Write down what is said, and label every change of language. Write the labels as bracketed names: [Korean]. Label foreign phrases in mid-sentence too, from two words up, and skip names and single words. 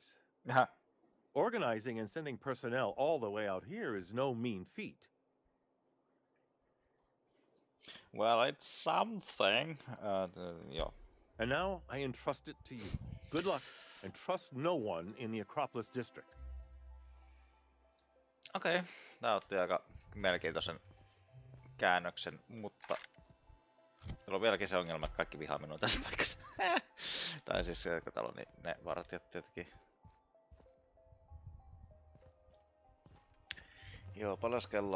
[English] Organizing and sending personnel all the way out here is no mean feat. Well, it's something. Yeah. And now I entrust it to you. Good luck, and trust no one in the Acropolis District. [Finnish] Okei, tää otti aika mielenkiintoisen käännöksen, mutta meillä on vieläkin se ongelma, että kaikki vihaa minua tässä paikassa. Tai siis kun täällä on niin ne vartijat tietenkin. Joo, paljon kello on.